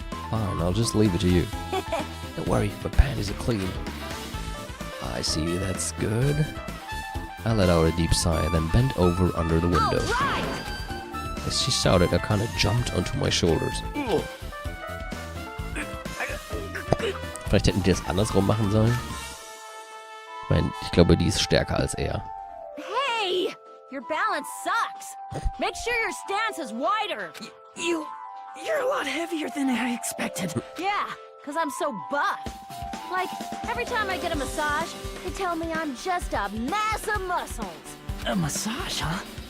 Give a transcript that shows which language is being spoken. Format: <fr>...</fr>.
<en>Fine, I'll just leave it to you. Don't worry, my panties are clean. I see, that's good. I let out a deep sigh, then bent over under the window. Right. As she shouted, I kind of jumped onto my shoulders.</en> <de>Vielleicht hätten die das andersrum machen sollen. Ich meine, ich glaube, die ist stärker als er.</de> <en>Hey! Your balance sucks. Make sure your stance is wider. You're a lot heavier than I expected. Yeah, because I'm so buff. Like, every time I get a massage, they tell me I'm just a mass of muscles. A massage, huh?</en>